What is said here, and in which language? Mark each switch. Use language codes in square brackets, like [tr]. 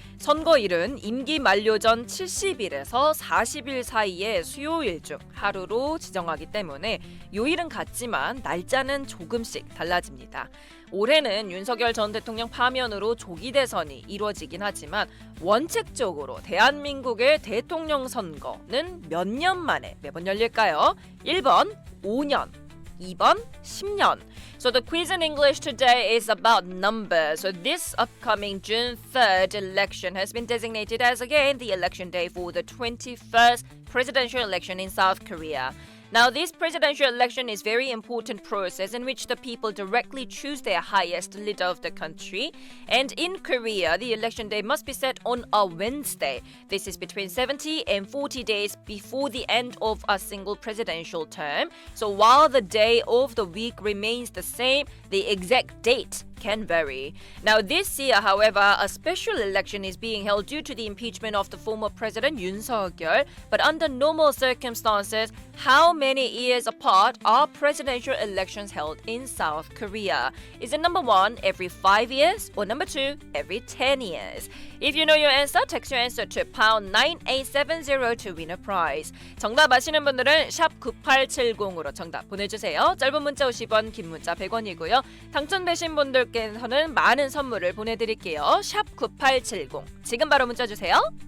[ko] 선거일은 임기 만료 전 70일에서 40일 사이의 수요일 중 하루로 지정하기 때문에 요일은 같지만 날짜는 조금씩 달라집니다. 올해는 윤석열 전 대통령 파면으로 조기 대선이 이루어지긴 하지만 원칙적으로 대한민국의 대통령 선거는 몇 년 만에 매번 열릴까요? 1번 5년, 2번 10년. [en] So the quiz in English today is about numbers. So this upcoming June 3rd election has been designated as again the election day for the 21st presidential election in South Korea. Now, this presidential election is a very important process in which the people directly choose their highest leader of the country. And in Korea, the election day must be set on a Wednesday. This is between 70 and 40 days before the end of a single presidential term. So while the day of the week remains the same, the exact date can vary. Now, this year, however, a special election is being held due to the impeachment of the former president Yoon Suk-yeol. But under normal circumstances, how many years apart are presidential elections held in South Korea? Is it number 1, every 5 years, or number 2, every 10 years? If you know your answer, text your answer to pound 9870 to win a prize. [ko] 정답 아시는 분들은 샵 9870으로 정답 보내주세요. 짧은 문자 50원, 긴 문자 100원이고요. 당첨되신 분들께서는 많은 선물을 보내드릴게요. 샵 9870. 지금 바로 문자 주세요.